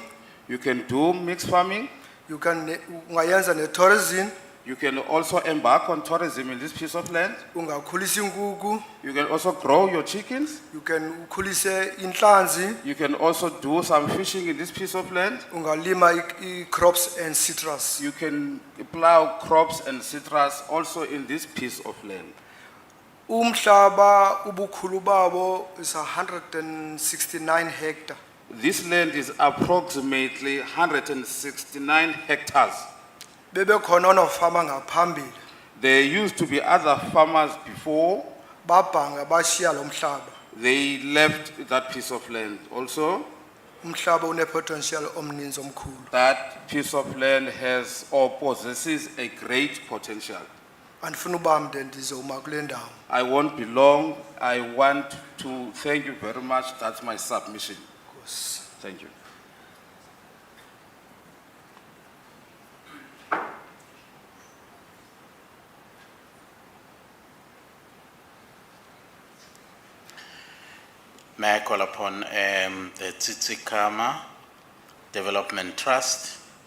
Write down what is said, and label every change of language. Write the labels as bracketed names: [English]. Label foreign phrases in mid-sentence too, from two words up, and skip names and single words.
[English] You can do mixed farming. You can [Xhosa] ungayenza ne-tourism. [English] You can also embark on tourism in this piece of land. [Xhosa] Ungakhulisa inkukhu. [English] You can also grow your chickens. You can [Xhosa] ukhulise inhlanzi. [English] You can also do some fishing in this piece of land. Ungalima i-crops and citrus. You can plow crops and citrus also in this piece of land. [Xhosa] Umhlaba ubukhulu babo [English] is 169 hectares. This land is approximately 169 hectares. [Xhosa] Bebe khona onofama ngaphambili. [English] There used to be other farmers before. [Xhosa] Babhanga bashiya lo mhlaba. [English] They left that piece of land also. [Xhosa] Umhlaba une potential omninzi omkhulu. [English] That piece of land has or possesses a great potential. [Xhosa] Andifuna uba mde ndizoma kule ndawo. [English] I won't be long. I want to thank you very much. That's my submission. Thank you. May I call upon the Tsitsikamma Development Trust.